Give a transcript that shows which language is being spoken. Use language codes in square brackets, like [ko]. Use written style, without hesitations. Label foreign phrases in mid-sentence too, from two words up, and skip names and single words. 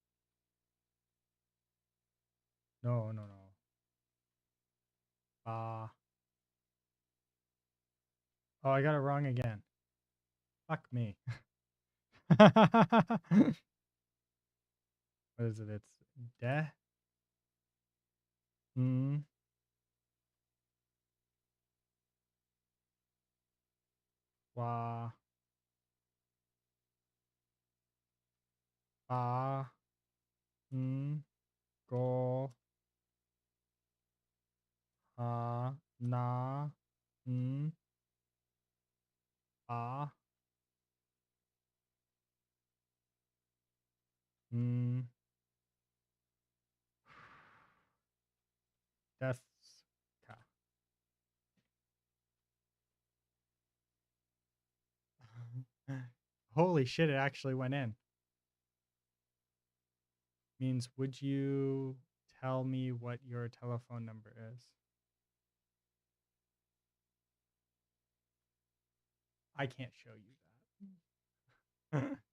[en] No. Ba. Oh, I got it wrong again. Fuck me. What is it? It's de, wa, ba, go, ha, na, ba, deska. Holy shit, it actually went in. Means, would you tell me what your telephone number is? I can't show you that.